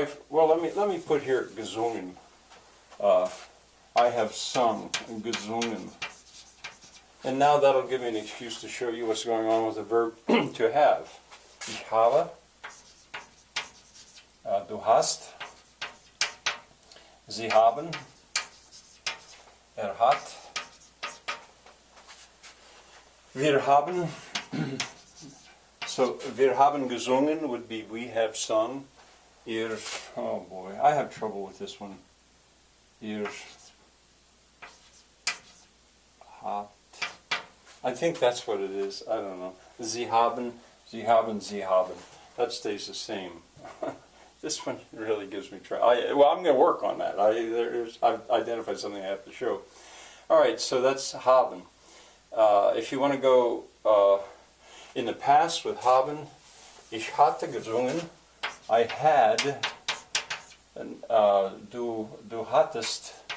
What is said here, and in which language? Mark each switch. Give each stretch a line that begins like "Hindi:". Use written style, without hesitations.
English: Well, let me put here gesungen. I have sung, gesungen. And now that'll give me an excuse to show you what's going on with the verb to have.
German: Ich habe, du hast, sie haben, hat, wir haben.
English: So,
German: wir haben gesungen
English: would be we have sung. Ihr, oh boy, I have trouble with this one.
German: Ihr hat.
English: I think that's what it is. I don't know.
German: Sie haben, sie haben, sie haben.
English: That stays the same. This one really gives me trouble. Well, I'm going to work on that. I've identified something I have to show. All right, so that's haben. If you want to go in the past with haben,
German: ich hatte gesungen,
English: I had, and
German: du hattest.